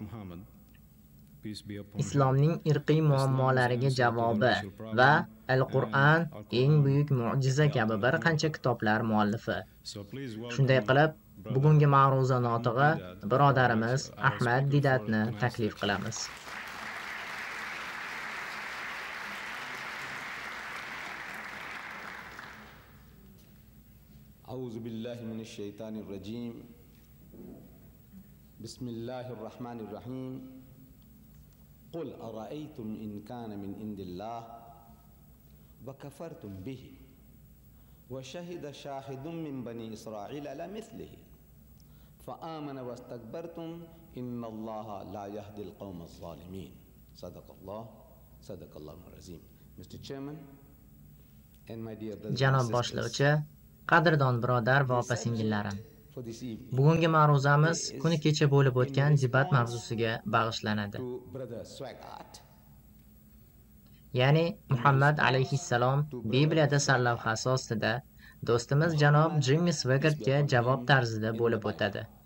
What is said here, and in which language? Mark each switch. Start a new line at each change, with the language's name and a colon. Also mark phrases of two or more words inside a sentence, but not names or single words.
Uzbek: Islomning irqiy muammolariga javobi va Al-Qur'on eng buyuk mo'jiza kabi bir qancha kitoblar muallifi. Shunday qilib, bugungi ma'ruza notig'i birodarimiz Ahmad Didatni taklif qilamiz.
Arabic: أعوذ بالله من الشيطان الرجيم. بسم الله الرحمن الرحيم. قل أرأيتم إن كان من عند الله وكفرتم به وشهد شاهد من بني إسرائيل على مثله فآمن واستكبرتم إن الله لا يهدي القوم الظالمين. صدق الله العظيم.
English: Mr. Chairman and my dear brothers.
Uzbek: Janob boshlovchi, qadrdon birodar va opa-singillarim. Bugungi ma'ruzamiz kuni kecha bo'lib o'tgan zibat mavzusiga bag'ishlanadi. Ya'ni Muhammad alayhissalom Bibliyada sarlavhasi ostida do'stimiz janob Jimmy Swaggartga javob tarzida bo'lib o'tadi.